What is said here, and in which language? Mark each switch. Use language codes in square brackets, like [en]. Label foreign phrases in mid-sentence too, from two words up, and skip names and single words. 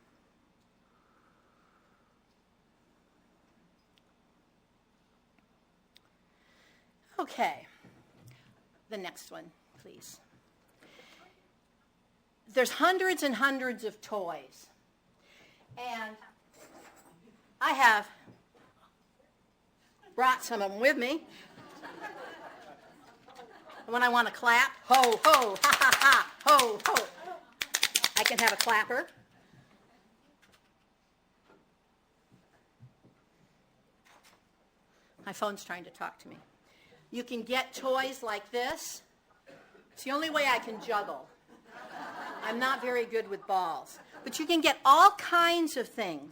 [en] Okay, the next one, please. There's hundreds and hundreds of toys. And I have brought some of them with me. When I want to clap, ho, ho, ha, ha, ha, ho, ho. I can have a clapper. My phone's trying to talk to me. You can get toys like this. It's the only way I can juggle. I'm not very good with balls. But you can get all kinds of things.